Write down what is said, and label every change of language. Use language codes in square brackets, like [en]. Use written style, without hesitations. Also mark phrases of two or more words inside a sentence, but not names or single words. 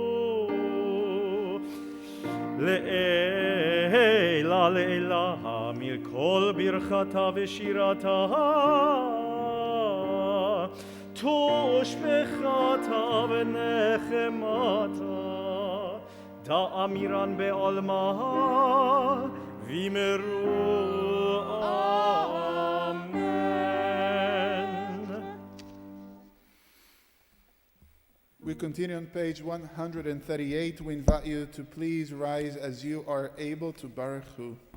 [arc] לעילה לעילה מכל ברכתה ושירתה תושבחתה ונחמתה דאמירן בעלמה וימרו אמן. [en] We continue on page 138. We invite you to please rise as you are able to Baruch Hu.